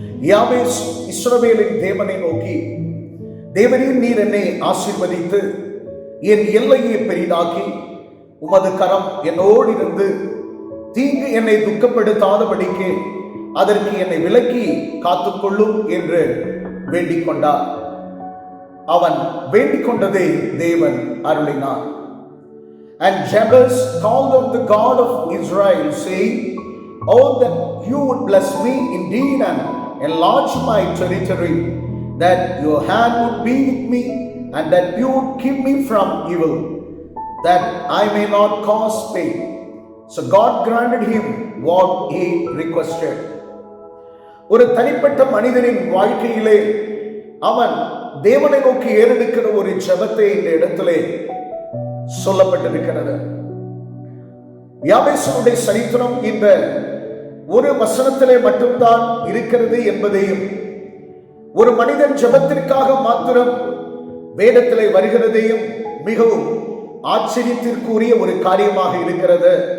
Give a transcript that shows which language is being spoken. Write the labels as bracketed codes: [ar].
[ta] யாபேஸ் இஸ்ரவேலின் தேவனை நோக்கி, தேவரீர் நீர் என்னை ஆசீர்வதித்து என் எல்லையை பெரிதாக்கி உமது கரம் என்னோடு இருந்து தீங்கு என்னை துக்கப்படுத்தாதபடிக்கு அதற்கு என்னை விலக்கி காத்துக்கொள்ளும் என்று வேண்டிக் கொண்டார். அவன் வேண்டிக் கொண்டதை தேவன் அருளினார். [en] And Jabez called on the God of Israel, saying, "Oh, that you would bless me indeed and enlarge my territory, that your hand would be with me, and that you would keep me from evil, that I may not cause pain." So God granted him what he requested. [ta] ஒரு தனிப்பட்ட மனிதனின் வாழ்க்கையிலே அவன் தேவனை நோக்கி ஏறெடுக்கிற ஒரு ஜெபத்தை இந்த இடத்திலே சொல்லப்பட்டிருக்கிறது. யாபேசுடைய சரித்திரம் இந்த ஒரு வசனத்திலே மட்டும்தான் இருக்கிறது என்பதையும், ஒரு மனிதன் ஜெபத்திற்காக மாத்திரம் வேதத்திலே வருகிறதையும் மிகவும் ஆச்சரியத்திற்குரிய ஒரு காரியமாக இருக்கிறது.